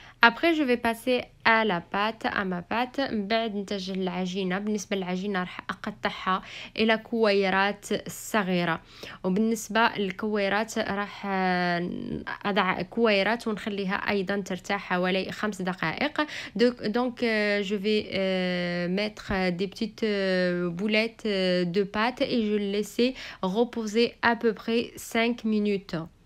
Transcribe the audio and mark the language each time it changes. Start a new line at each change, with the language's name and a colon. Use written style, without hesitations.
French: Après je vais passer à ma pâte.
Arabic: من بعد نتجه للعجينة. بالنسبة للعجينة راح أقطعها إلى كويرات صغيرة، وبالنسبة للكويرات راح أضع كويرات ونخليها أيضا ترتاح حوالي 5 دقائق.
French: Donc je vais mettre des petites boulettes de pâte et je vais laisser reposer à peu près 5 minutes.